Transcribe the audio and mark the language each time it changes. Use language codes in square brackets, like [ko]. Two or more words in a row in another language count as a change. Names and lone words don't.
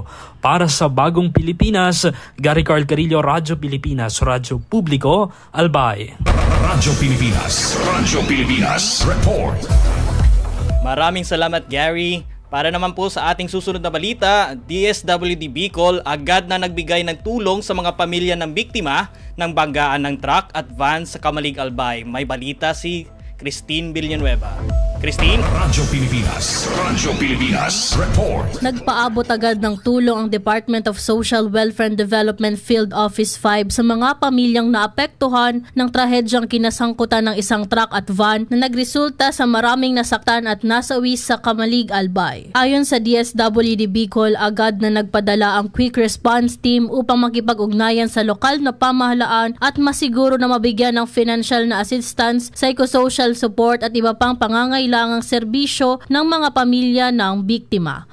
[tl] Para sa Bagong Pilipinas, Gary Carcarillo, Radyo Pilipinas, Radyo Publiko, Albay. Radyo Pilipinas Report. Maraming salamat Gary. Para naman po sa ating susunod na balita, DSWD Bicol agad na nagbigay ng tulong sa mga pamilya ng biktima ng banggaan ng truck at van sa Kamalig, Albay. May balita si Christine Villanueva. Christine? Radyo Pilipinas Report. Nagpaabot agad ng tulong ang Department of Social Welfare and Development Field Office 5 sa mga pamilyang naapektuhan ng trahedyang kinasangkutan ng isang truck at van na nagresulta sa maraming nasaktan at nasawi sa Kamalig, Albay. Ayon sa DSWD Bicol, agad na nagpadala ang Quick Response Team upang makipag-ugnayan sa lokal na pamahalaan at masiguro na mabigyan ng financial na assistance, [en] psychosocial support [tl] at iba pang pangangailangan nangangailangang serbisyo ng mga pamilya ng biktima.